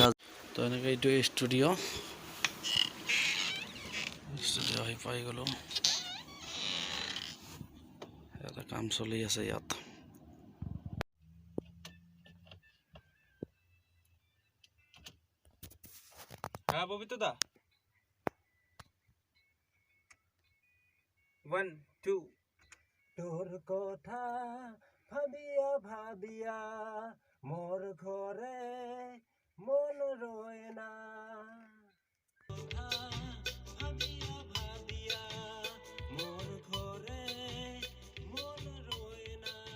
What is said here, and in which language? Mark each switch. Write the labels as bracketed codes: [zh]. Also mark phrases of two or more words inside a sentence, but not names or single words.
[as] তো এনেকৈ এইটো ষ্টুডিঅ' আহি পাই গ'লোঁ। এটা কাম চলি আছে ইয়াত। [bn] ববিতা 1 2 তোর কথা ভাবিয়া ভাবিয়া মোর ঘরে মন রয় না, ভাবিয়া ভাবিয়া মোর ঘরে মন রয় না।